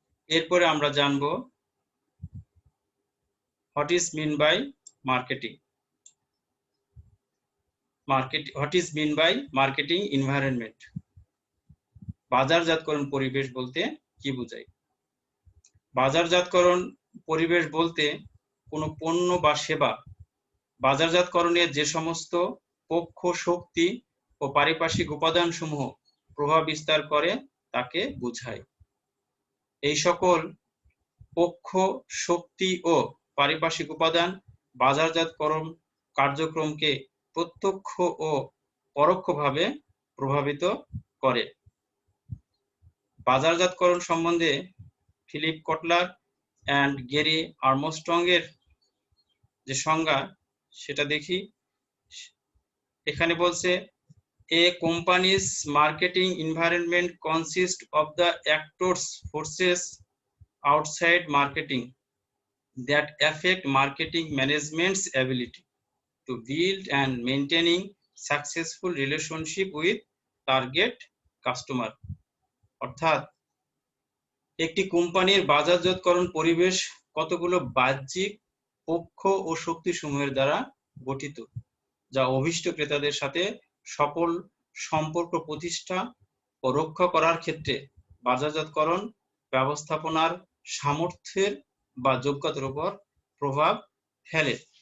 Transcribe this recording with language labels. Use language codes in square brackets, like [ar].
[bn] এরপরে আমরা জানব [en] what is mean by marketing, what is mean by marketing environment। [bn] বাজারজাতকরণ পরিবেশ বলতে কি বোঝায়? বাজারজাতকরণ পরিবেশ বলতে কোনো পণ্য বা সেবা বাজারজাতকরণে যে সমস্ত পক্ষ, শক্তি ও পারিপার্শ্বিক উপাদান সমূহ প্রভাব বিস্তার করে তাকে বোঝায়। এই সকল পক্ষ, শক্তি ও পারিপার্শ্বিক উপাদান বাজারজাতকরণ কার্যক্রমকে প্রত্যক্ষ ও পরোক্ষভাবে প্রভাবিত করে। বাজারজাতকরণ সম্বন্ধে ফিলিপ কটলার অ্যান্ড গ্যারি আর্মস্ট্রং এর যে সংজ্ঞা সেটা দেখি। এখানে বলছে, [en] A company's marketing environment consist of the actors forces outside marketing that affect marketing management's ability to build and maintaining successful relationship with target customer। [bn] অর্থাৎ একটি কোম্পানির বাজারজাতকরণ পরিবেশ কতগুলো বাহ্যিক পক্ষ ও শক্তি সমূহের দ্বারা গঠিত, যা অভীষ্ট ক্রেতাদের সাথে সফল সম্পর্ক প্রতিষ্ঠা ও রক্ষা করার ক্ষেত্রে বাজারজাতকরণ ব্যবস্থাপনার সামর্থ্যের বা যোগ্যতার উপর প্রভাব ফেলে।